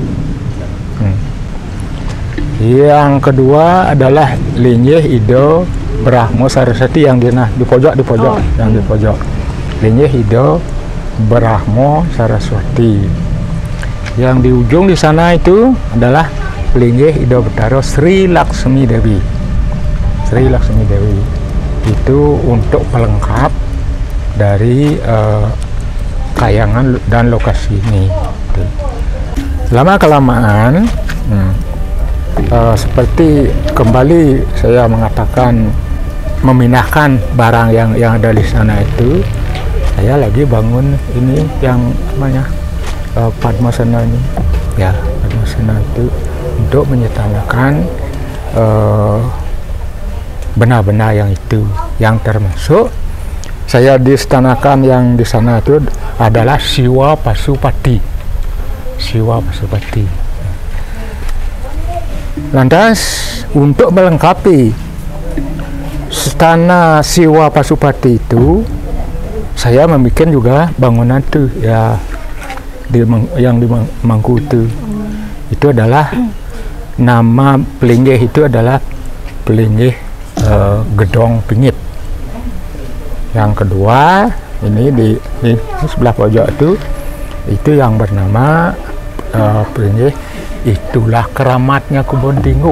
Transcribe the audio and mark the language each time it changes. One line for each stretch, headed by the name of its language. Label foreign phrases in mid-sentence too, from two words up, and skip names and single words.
Indonesian: Yang kedua adalah linggih Ida Brahmo Saraswati yang di pojok, yang di pojok. Linggih Ida Brahmo Saraswati. Yang di ujung di sana itu adalah linggih Ida Betara Sri Laksmi Dewi. Sri Laksmi Dewi itu untuk pelengkap dari kayangan dan lokasi ini. Lama kelamaan seperti kembali saya mengatakan memindahkan barang yang ada di sana itu, saya lagi bangun ini yang namanya Padmasana ini, ya Padmasana itu untuk menyetanakan benda-benda yang itu, yang termasuk saya distanakan yang di sana itu adalah Siwa Pasupati. Siwa Pasupati. Lantas untuk melengkapi istana Siwa Pasupati itu, saya membuat juga bangunan tuh ya yang di Mangku itu, itu adalah nama Pelinggih itu adalah Pelinggih Gedong Pingit. Yang kedua ini di sebelah pojok itu yang bernama Pelinggih Itulah Keramatnya Kebon Tingguh.